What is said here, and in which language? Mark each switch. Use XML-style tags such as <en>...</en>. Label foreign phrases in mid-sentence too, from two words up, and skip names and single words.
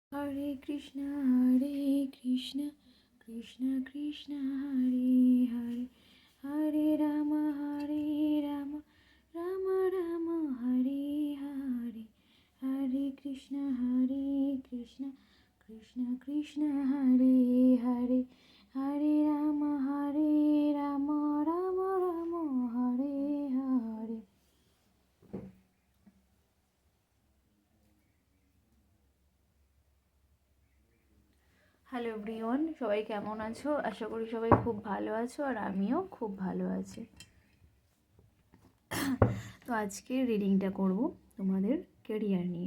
<sa>Hare Krishna, Krishna Krishna, Hare Hare, Hare Rama, Rama Rama, Hare Hare, Hare Krishna, Krishna Krishna, Hare Hare, Hare Rama, Rama Rama, Hare Hare.</sa> <en>Hello everyone,</en> <bn>সবাই কেমন আছো? আশা করি সবাই খুব ভালো আছো, আর আমিও খুব ভালো আছি। তো আজকে রিডিংটা করব তোমাদের কেরিয়ার নিয়ে।</bn>